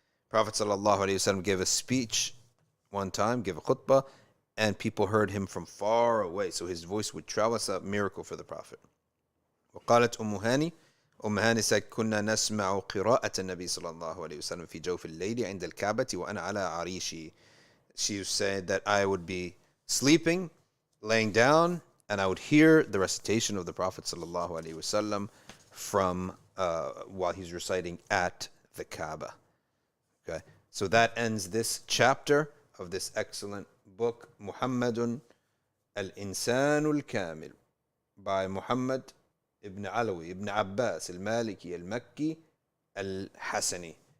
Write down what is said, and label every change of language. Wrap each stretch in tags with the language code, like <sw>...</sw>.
<en>Prophet sallallahu alaihi wasallam gave a speech one time, gave a khutbah, and people heard him from far away, so his voice would travel. It's a miracle for the Prophet.</en> <ar>وقالت أم هاني هاني</ar> <en>said</en> <ar>كنا نسمع قراءة النبي صلى الله عليه وسلم في جوف الليل عند الكعبة وأنا على عريشي.</ar> <en>She said that I would be sleeping, laying down, and I would hear the recitation of the Prophet صلى الله عليه وسلم from while he's reciting at the Kaaba. Okay, so that ends this chapter of this excellent book, Muhammadun al-Insanul Kamil, by Muhammad ibn Alawi, ibn Abbas, al-Maliki, al-Makki, al-Hasani.</en>